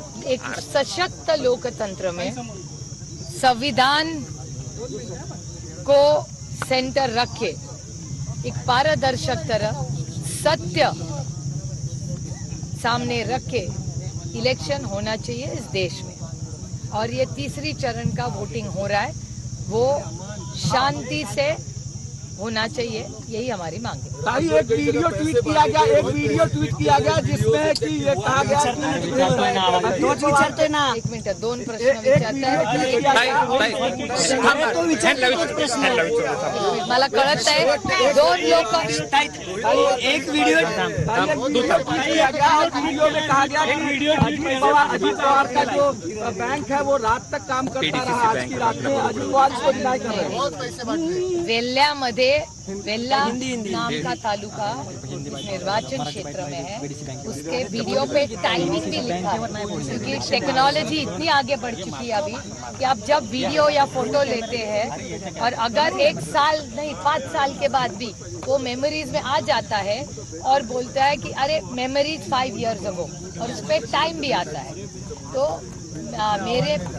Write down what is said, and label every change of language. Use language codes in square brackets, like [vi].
[hi] एक सशक्त लोकतंत्र में संविधान को सेंटर रखे, एक पारदर्शक तरह सत्य सामने रखे इलेक्शन होना चाहिए इस देश में। और ये तीसरी चरण का वोटिंग हो रहा है, वो शांति से होना चाहिए, यही हमारी मांग है। एक वीडियो ट्वीट किया गया जिसमें कि ये कहा गया कि [mr] एक मिनिट, 2 प्रश्न विचारताय, मला कळत आहे 2 लोक। [hi] एक वीडियो में कहा गया अजीत पवार का जो बैंक है वो रात तक काम करता रहा, आज की रात में अजीत पवार इसको डिनाई कर रहे हैं। वेल्ल्यामध्ये वेल्ला नाम का तालुका निर्वाचन क्षेत्र में है, उसके वीडियो पे टाइमिंग भी लिखा है क्योंकि टेक्नोलॉजी इतनी आगे बढ़ चुकी है अभी कि आप जब वीडियो या फोटो लेते हैं और अगर 1 साल नहीं 5 साल के बाद भी वो मेमोरीज में आ जाता है और बोलता है कि अरे मेमोरीज [en] 5 years ago, [hi] और उस पर टाइम भी आता है। तो मेरे